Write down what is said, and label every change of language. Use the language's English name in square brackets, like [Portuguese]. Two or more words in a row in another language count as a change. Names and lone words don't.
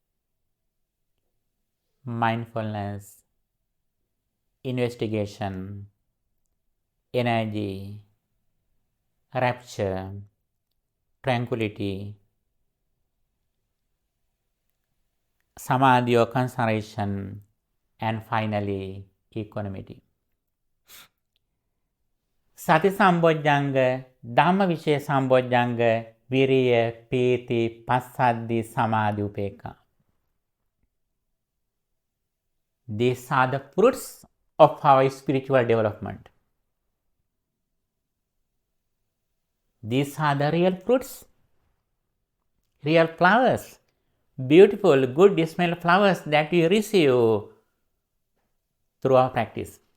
[English] Mindfulness, investigation, energy, rapture, tranquility, samadhi or concentration, and finally equanimity. [Pali] Sati Sambojjhanga, Dhamma Vicaya Sambojjhanga, Viriya, Piti, Passaddhi, Samadhi, Upekkha. [English] These are the fruits of our spiritual development. These are the real fruits, real flowers, beautiful, good smell flowers that we receive through our practice.